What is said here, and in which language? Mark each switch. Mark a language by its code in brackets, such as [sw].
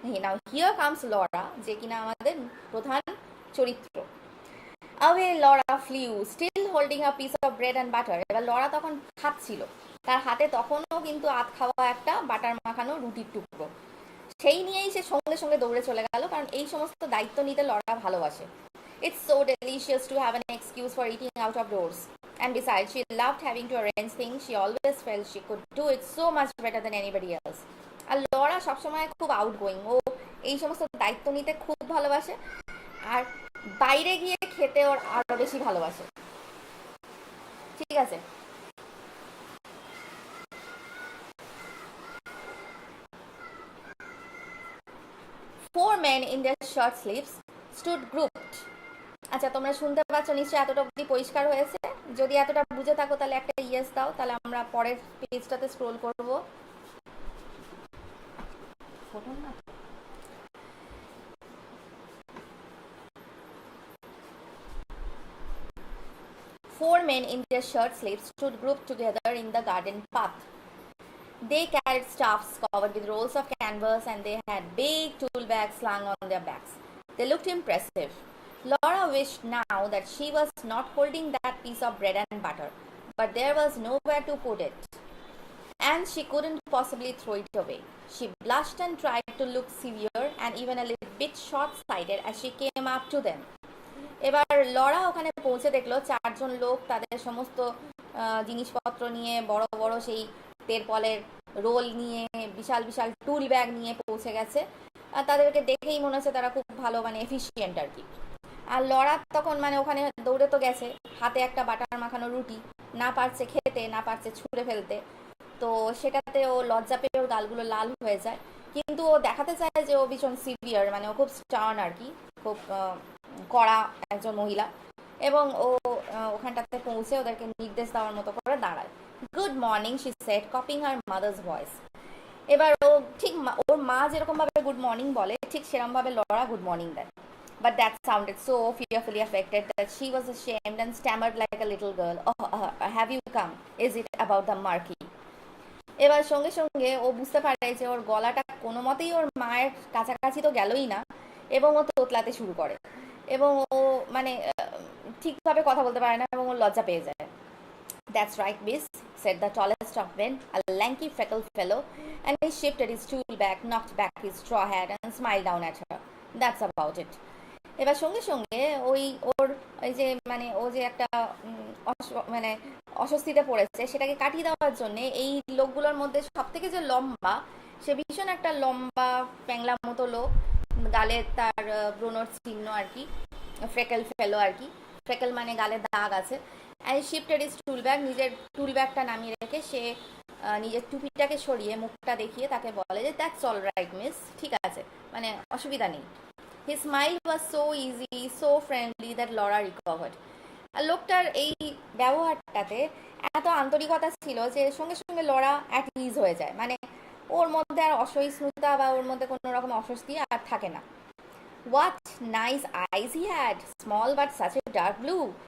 [en] now here comes [bn] Laura, যে কিনা আমাদের প্রধান চরিত্র। [en] Away Laura flew still holding a piece of bread and butter. [bn] এবার লরা তখন খাচ্ছিল, তার হাতে তখনও কিন্তু আধ খাওয়া একটা বাটার মাখানো রুটির টুকরো, সেই নিয়েই সে সঙ্গে সঙ্গে দৌড়ে চলে গেল, কারণ এই সমস্ত দায়িত্ব নিতে লরা ভালোবাসে। [en] It's so delicious to have an excuse for eating out of doors. And besides, she loved having to arrange things. She always felt she could do it so much better than anybody else. [bn] আর Laura সবসময় খুব outgoing, ও এই সমস্ত দায়িত্ব নিতে খুব ভালোবাসে, আর বাইরে গিয়ে খেতে ওর আরও বেশি ভালোবাসে। ঠিক আছে, [en] four men in their shirt sleeves stood grouped. [bn] আচ্ছা, তোমরা শুনতে পাচ্ছ নিশ্চয়ই? এতটা অবধি পরিষ্কার হয়েছে? যদি এতটা বুঝে থাকো তাহলে একটা ইয়েস দাও, তাহলে আমরা পরের পেজটাতে স্ক্রোল করব। [en] Four men in their shirt sleeves stood grouped together in the garden path. They carried staffs covered with rolls of canvas and they had big tool bags slung on their backs. They looked impressive. Laura wished now that she was not holding that piece of bread and butter, but there was nowhere to put it, and she couldn't possibly throw it away. She blushed and tried to look severe and even a little bit short-sighted as she came up to them. [bn] এবার Laura ওখানে পৌঁছে দেখলো চারজন লোক তাদের সমস্ত জিনিসপত্র নিয়ে, বড় বড় সেই তেরপলের রোল নিয়ে, বিশাল বিশাল টুল ব্যাগ নিয়ে পৌঁছে গেছে। আর তাদেরকে দেখেই মনে হচ্ছে তারা খুব ভালো মানে এফিশিয়েন্ট আর কি। আর লরা তখন মানে ওখানে দৌড়ে তো গেছে, হাতে একটা বাটার মাখানো রুটি, না পারছে খেতে, না পারছে ছুঁড়ে ফেলতে। তো সেটাতে ও লজ্জা পেয়ে ওর গালগুলো লাল হয়ে যায়, কিন্তু ও দেখাতে চায় যে ও ভীষণ সিভিয়ার, মানে ও খুব স্টার্ন আর কি, খুব কড়া একজন মহিলা। এবং ও ওখানটাতে পৌঁছে ওদেরকে নির্দেশ দেওয়ার মতো করে দাঁড়ায়। [en] Good morning, she said, copying her mother's voice. [bn] এবার ও ঠিক ওর মা যেরকমভাবে গুড মর্নিং বলে ঠিক সেরকমভাবে লরা গুড মর্নিং দেয়। [en] But that sounded so fearfully affected that she was ashamed and stammered like a little girl. Oh, have you come? Is it about the marquee? [bn] এবার সঙ্গে সঙ্গে ও বুঝতে পারে যে ওর গলাটা কোনো মতেই ওর মায়ের কাছাকাছি তো গেলই না, এবং ও তোতলাতে শুরু করে, এবং ও মানে ঠিকভাবে কথা বলতে পারে না, এবং ও লজ্জা পেয়ে যায়। [en] That's right, miss, said the tallest of men, a lanky freckled fellow, and he shifted his stool back, knocked back his straw hat, and smiled down at her. That's about it. [bn] এবার সঙ্গে সঙ্গে ওই যে মানে ও যে একটা মানে অস্বস্তিতে পড়েছে সেটাকে কাটিয়ে দেওয়ার জন্য এই লোকগুলোর মধ্যে সব থেকে যে লম্বা, সে ভীষণ একটা লম্বা প্যাংলা মতো লোক, গালে তার ব্রোনোর চিহ্ন আর কি, ফ্রেকেল ফেলো আর কি, ফ্রেকেল মানে গালে দাগ আছে। [en] and shifted is tool bag, [bn] নিজের টুল ব্যাগটা নামিয়ে রেখে সে নিজের টুপিটাকে সরিয়ে মুখটা দেখিয়ে তাকে বলে যে [en] that's all right miss, [bn] ঠিক আছে, মানে অসুবিধা নেই। [en] His smile was so easy, so friendly that Laura recovered. [bn] আর লোকটার এই ব্যবহারটাতে এত আন্তরিকতা ছিল যে সঙ্গে সঙ্গে লরা অ্যাট ইজ হয়ে যায়, মানে ওর মধ্যে আর অসহিষ্ণুতা বা ওর মধ্যে কোনো রকম অস্বস্তি আর থাকে না। [en] What nice eyes he had, small but such a dark blue.